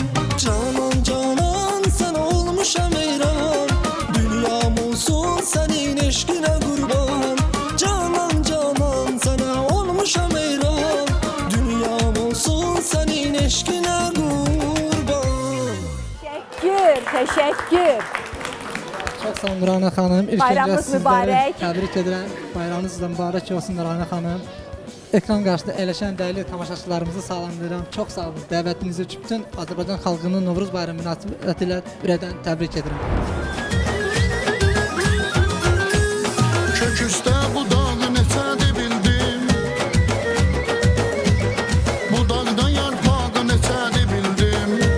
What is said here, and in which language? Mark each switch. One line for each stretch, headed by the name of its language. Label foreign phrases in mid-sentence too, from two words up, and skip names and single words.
Turkish: Canan canan sana olmuşam eyran, dünyam olsun senin eşkine kurban. Canan canan sana olmuşam eyran, dünyam olsun senin eşkine kurban. Teşekkür. Çok sağ olun Nurana Hanım. İlk Bayramınız önce sizleri
Azerbaijani: mübarək. təbrik edirəm. Bayramınız da mübarək olsun Nurana Hanım. Ekran qarşısında əyləşən dəyərli tamaşaçılarımızı salamlayıram. Çox sağ olun. Dəvətinizi üçün bütün Azərbaycan xalqının Novruz bayramı münasibətilə ürəkdən təbrik edirəm. Kök üstə budağı neçədir bildim, budaqdan yarpağı neçədir bildim.